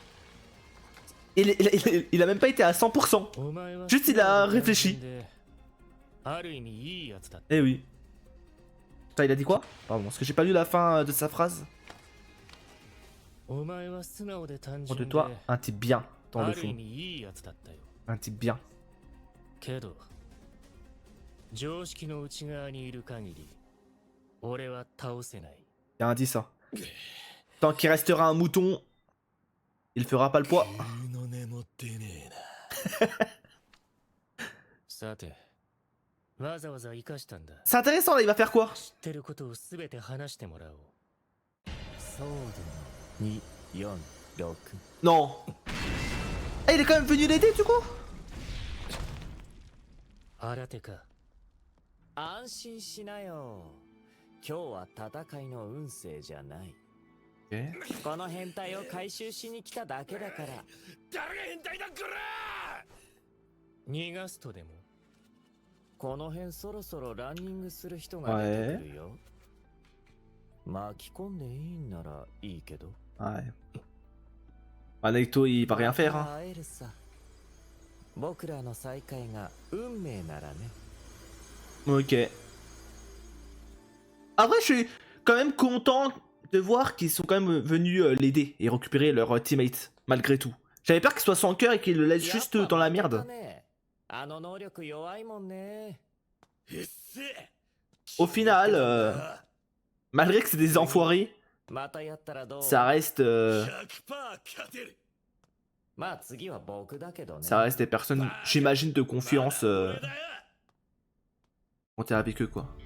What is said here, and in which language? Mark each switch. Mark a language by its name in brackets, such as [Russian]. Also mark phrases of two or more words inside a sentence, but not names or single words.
[French] Il a même pas été à 100%. Juste, il a réfléchi. Eh oui. Putain, il a dit quoi? Pardon, parce que j'ai pas lu la fin de sa phrase. De toi, un type bien. dans le [Japanese] ある意 [French] fond. [Japanese] 味いいやつだったよ。 [French] Un type bien. [Japanese] けど、常識の内側にいる限り、俺は倒せない。 [French] Il y a un 10 hein. Tant qu'il restera un mouton, il fera pas le poids. [Japanese] の眠ってねえな。さて、わざわざ生かしたんだ。 [French] C'est intéressant là, il va faire quoi? [Japanese] 知ってることをすべて話してもらおう。ソードの246。 [French] Non. Ah, il est quand même venu l'aider du coup? [Japanese] 新手か。安心しなよ。今日は戦いの運勢じゃない。 [French] Ok. [Japanese] この変態を回収しに来ただけだから。誰が変態だこら！逃がすとでも。この辺そろそろランニングする人が出てくるよ。巻き込んでいいんならいいけど。 [French] Ouais. Ah, Naito, il va rien faire. Hein. [Japanese] 会えるさ。僕らの再会が運命ならね。 [French] Ok. Après, je suis quand même content de voir qu'ils sont quand même venus l'aider et récupérer leur teammate, malgré tout. J'avais peur qu'il soit sans cœur et qu'il le laisse juste dans la merde. Au final, malgré que c'est des enfoirés, ça reste des personnes, j'imagine, de confiance quand t'es avec eux, quoi.